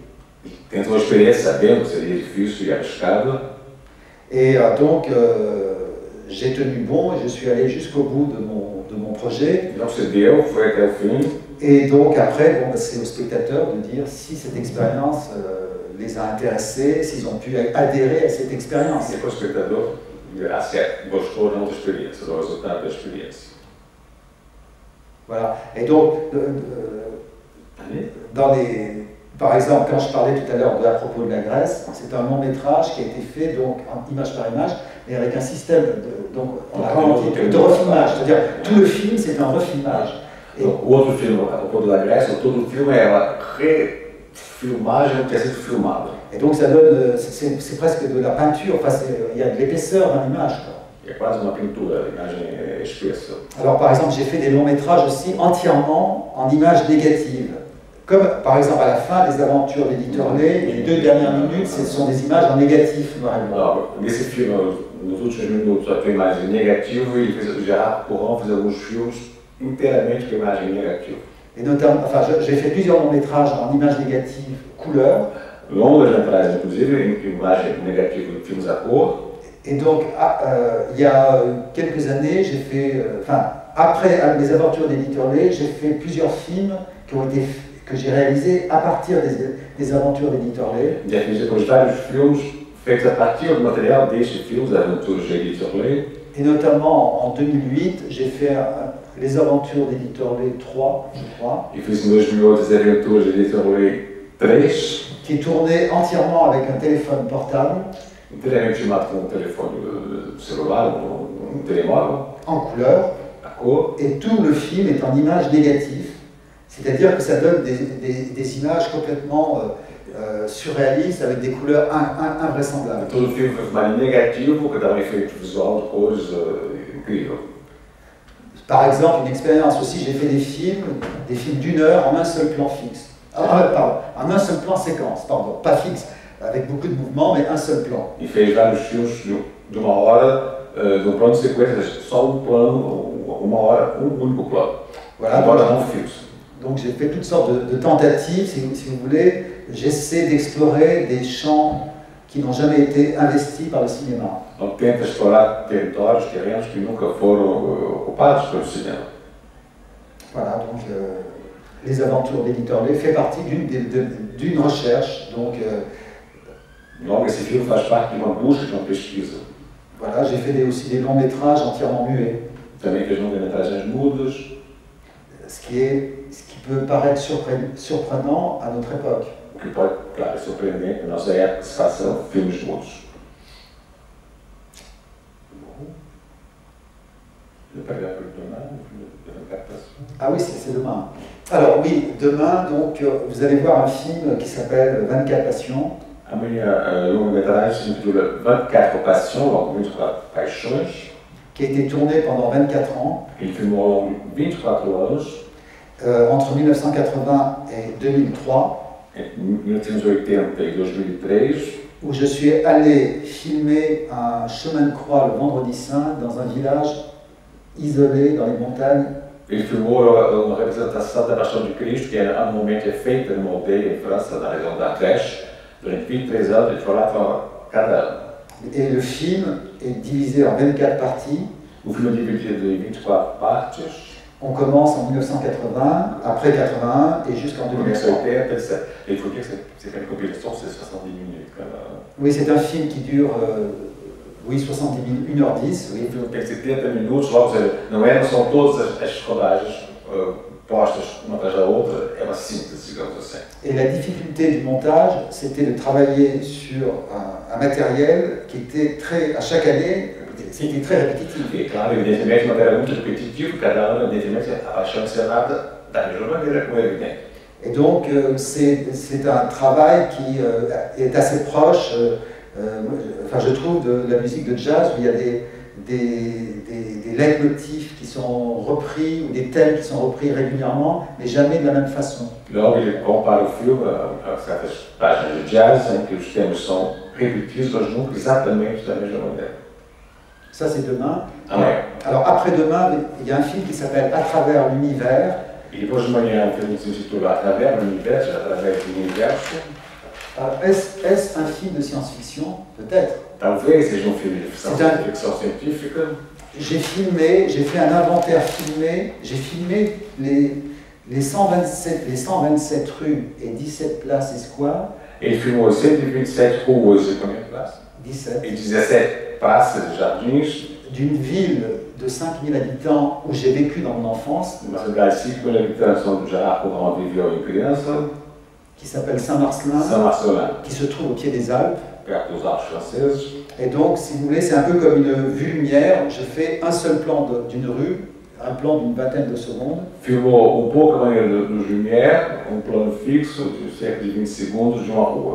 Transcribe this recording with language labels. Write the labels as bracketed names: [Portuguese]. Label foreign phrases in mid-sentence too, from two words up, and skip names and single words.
[Portuguese] Tentou uma experiência sabendo que seria difícil e arriscado. [French] Et donc, j'ai tenu bon et je suis allé jusqu'au bout de mon projet. [Portuguese] Não cedeu, foi até o fim. [French] Et donc après, bon, c'est aux spectateurs de dire si cette expérience les a intéressés, s'ils ont pu adhérer à cette expérience. [Portuguese] E para o espectador dirá se gostou ou não da experiência, do resultado da experiência. [French] Voilà. Et donc, par exemple, quand je parlais tout à l'heure à propos de la Grèce, c'est un long métrage qui a été fait donc image par image, mais avec un système de refilmage. C'est-à-dire tout le film, c'est un refilmage. [Portuguese] O outro filme, [French] a propos de la Grèce, [Portuguese] todo o filme é uma refilmagem que tinha sido filmada. [French] Et donc ça donne, c'est presque de la peinture, enfin il y a de l'épaisseur dans l'image. [Portuguese] É quase uma pintura, a imagem é espessa. [French] Alors par exemple, j'ai fait des longs métrages aussi entièrement en images négatives. Comme par exemple à la fin des aventures d'Éditeur Lay, les 2 dernières minutes, ce sont des images en négatif. Alors, [Portuguese] nesse filme, nos últimos minutos, a tua imagem negativa, e o Gerard Corron fez alguns filmes inteiramente com imagem negativa. [French] Et notamment, enfin, j'ai fait plusieurs longs métrages en images négatives couleur. [Portuguese] Longas metragens, inclusive, em imagem negativa de filmes à cor. [French] Et donc, il y a quelques années, j'ai fait, après mes aventures d'Éditeur Lay, j'ai fait plusieurs films que j'ai réalisés à partir des aventures d'Éditeur Lay. [Portuguese] Já fiz depois vários filmes feitos a partir do material destes filmes, das aventuras de Éditeur Lay. [French] Et notamment en 2008, j'ai fait les aventures d'Éditeur Lay 3, je crois. [Portuguese] E fiz em 2008 as aventuras de Éditeur Lay 3. [French] Qui est tourné entièrement avec un téléphone portable. [Portuguese] Inteiramente filmado com um telefone celular, um telemóvel. [French] En couleur. [Portuguese] À cor. [French] Et tout le film est en images négatives. C'est-à-dire que ça donne des images complètement surréalistes avec des couleurs invraisemblables. [Portuguese] Todo o filme foi filmado em negativo, que dá um efeito visual de cores incrível. [French] Par exemple, une expérience aussi, j'ai fait des films d'1 heure en un seul plan fixe. Pardon, en un seul plan séquence, pardon, pas fixe, avec beaucoup de mouvements, mais un seul plan. [Portuguese] E fez vários filmes de 1 hora, de plano de sequência, só plano, 1 hora, único plano. [French] Voilà, [Portuguese] não fixo. [French] Donc j'ai fait toutes sortes de tentatives, si vous voulez. J'essaie d'explorer des champs qui n'ont jamais été investis par le cinéma. [Portuguese] Donc tenta explorar territórios, terrenos que nunca foram ocupados pelo cinema. [French] Voilà, donc les aventures d'Éditeur Lay fait partie d'une recherche. Donc, [Portuguese] esse filme faz parte de uma busca, de uma pesquisa. [French] Voilà, j'ai fait aussi des longs métrages entièrement muets. [Portuguese] Também fez longas-metragens mudas. [French] Ce qui peut paraître surprenant à notre époque. [Portuguese] O que pode, claro, é surpreendente na nossa época se façam filmes mudos. [French] Ah oui, c'est demain. Alors oui, demain, donc, vous allez voir un film qui s'appelle 24 Passions. [Portuguese] A minha longa-metragem se intitula 24 Passions, ou 24 Paixões. [French] Qui a été tourné pendant 24 ans, [Portuguese] Ele filmou ao longo de 24 anos, [French] entre 1980 et 2003, [Portuguese] entre 1980 e 2003, [French] où je suis allé filmer un chemin de croix le vendredi saint dans un village isolé dans les montagnes. [Portuguese] Ele filmou uma representação da Paixão de Cristo, que anualmente é feita numa aldeia em França, na região da Ardèche. Durante 23 anos, ele foi lá cada ano. [French] Et le film est divisé en 24 parties. [Portuguese] O filme é dividido em 24 partes. [French] On commence en 1980, après 81 et jusqu'en 2003. 1980, il faut dire que c'est une compilation, c'est 70 minutes. Oui, c'est un film qui dure 70 minutes, 1h10. Oui. [Portuguese] O filme tem 70 minutos, logo, não são todas as rodagens postas uma atrás da outra, é uma síntese, digamos assim. [French] Et la difficulté du montage, c'était de travailler sur un matériel qui était à chaque année, c'était très répétitif. [Portuguese] E claro, evidentemente, uma matéria muito repetitiva, cada ano, evidentemente, a paixão de ser nada da mesma maneira, como é evidente. [French] Et donc, c'est un travail qui est assez proche, enfin, je trouve, de la musique de jazz, où il y a des leitmotifs qui sont repris, ou des thèmes qui sont repris régulièrement, mais jamais de la même façon. [Portuguese] Logo, ele compara o filme a certas páginas de jazz, em que os temas são repetidos, mas nunca exatamente da mesma maneira. [French] Ça, c'est demain. Ah ouais. Alors, après-demain, il y a un film qui s'appelle À travers l'univers. [Portuguese] E depois de manhã, um filme que se intitula A travers l'Universo, através do universo. [French] Est-ce un film de science-fiction? Peut-être. [Portuguese] Talvez seja filme de ficção científica. [French] J'ai fait un inventaire filmé, j'ai filmé les 127 rues et 17 places et squares. [Portuguese] Ele filmou 127 ruas e [French] combien de places? [Portuguese] 17. E 17 praças e jardins. [French] D'une ville de 5000 habitants où j'ai vécu dans mon enfance. [Portuguese] Uma cidade de 5 mil habitantes onde já viveu em criança. [French] Qui s'appelle Saint-Marcelin. [Portuguese] Saint-Marcelin. [French] Qui se trouve au pied des Alpes. [Portuguese] Perto dos Alpes francaises. [French] Et donc, si vous voulez, c'est un peu comme une vue lumière. Je fais un seul plan d'une rue, un plan d'une vingtaine de secondes. [Portuguese] Filmou pouco a maneira dos Lumière, plano fixo de cerca de 20 segundos de uma rua.